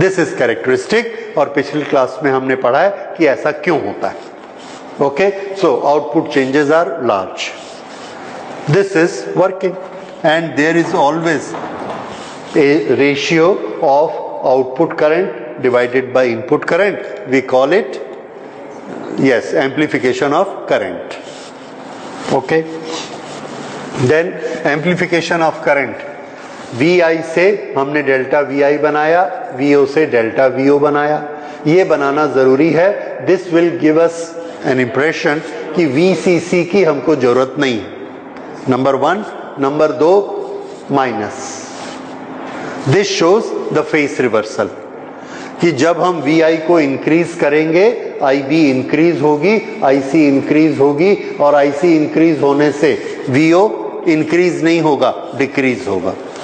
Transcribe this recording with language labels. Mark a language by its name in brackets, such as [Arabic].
[English] this is characteristic, [Hindi] और पिछली class में हमने पढ़ा है कि ऐसा क्यों होता है। [English] Okay, so output changes are large. This is working and there is always a ratio of output current divided by input current. We call it, yes, amplification of current। okay, then amplification of current, [Hindi] VI से हमने delta VI बनाया, VO से delta VO बनाया। ये बनाना ज़रूरी है। [English] This will give us an impression [Hindi] कि VCC की हमको ज़रूरत नहीं है। Number 1, number 2 minus. [English] This shows the phase reversal [Hindi] कि जब हम VI को इंक्रीज करेंगे, IB इंक्रीज होगी, IC इंक्रीज होगी, और IC इंक्रीज होने से VO इंक्रीज नहीं होगा, डिक्रीज होगा।